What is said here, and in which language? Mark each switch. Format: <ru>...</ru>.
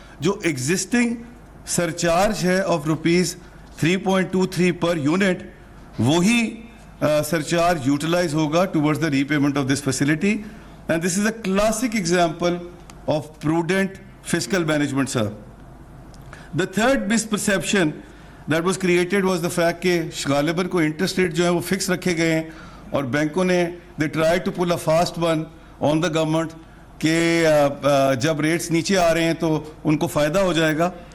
<en>جو existing surcharge ہے of rupees 3.23 per unit وہی سرچارج یوٹیلائز ہوگا towards the repayment of this facility. And this is a classic example of prudent fiscal management sir. The third misperception that was created was the fact</en> <ur>کہ غالباً کو interest rate جو ہے وہ fix رکھے گئے ہیں اور بینکوں نے</ur> <en>they tried to pull a fast one on the government</en> <ur>کہ جب ریٹس نیچے آ رہے ہیں تو ان کو فائدہ ہو جائے گا.</ur>